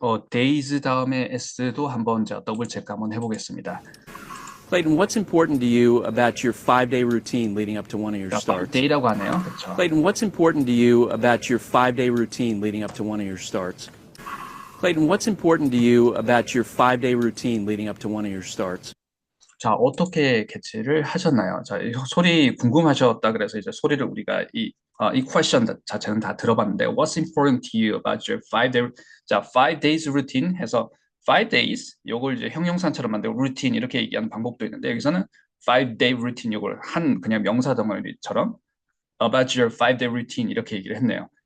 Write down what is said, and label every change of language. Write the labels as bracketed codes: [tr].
[ko] days 다음에 s도 한번 제가 더블 체크 한번 해보겠습니다. [en] Clayton, what's important to you about your 5 day routine leading up to one of your starts? [ko] day라고 하네요. 그렇죠. [en] Clayton, what's important to you about your 5 day routine leading up to one of your starts? Clayton, what's important to you about your 5 day routine leading up to one of your starts? [ko] 자, 어떻게 캐치를 하셨나요? 자, 이 소리 궁금하셨다 그래서 이제 소리를 우리가 이 퀘션 자체는 다 들어봤는데 [en] What's important to you about your 5 day [ko] 자, [en] 5 days routine [ko] 해서 5 days 요걸 이제 형용사처럼 만들고 routine 이렇게 얘기하는 방법도 있는데 여기서는 [en] 5 day routine [ko] 요걸 한 그냥 명사 덩어리처럼 [en] about your 5 day routine [ko] 이렇게 얘기를 했네요.